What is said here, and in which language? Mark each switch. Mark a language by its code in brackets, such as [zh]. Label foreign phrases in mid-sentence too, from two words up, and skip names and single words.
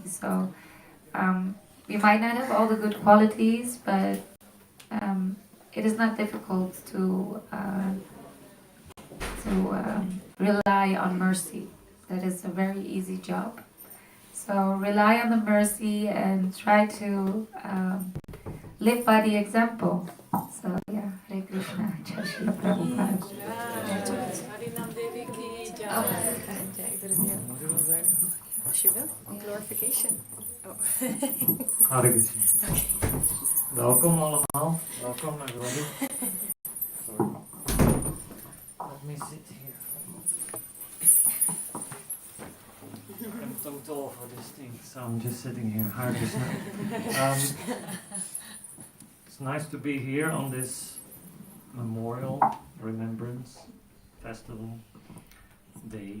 [en] So we might not have all the good qualities, but it is not difficult to rely on mercy. That is a very easy job. So rely on the mercy and try to live by the example. So yeah, Hare Krishna, Jai Srila Prabhupada. [nl] Als je wil, [en] glorification. Hare Krishna. [nl] Welkom allemaal. [en] Welkom everybody. Sorry. Let me sit here. I'm too tall for this thing, so I'm just sitting here. Hare Krishna. It's nice to be here on this memorial, remembrance, festival, day.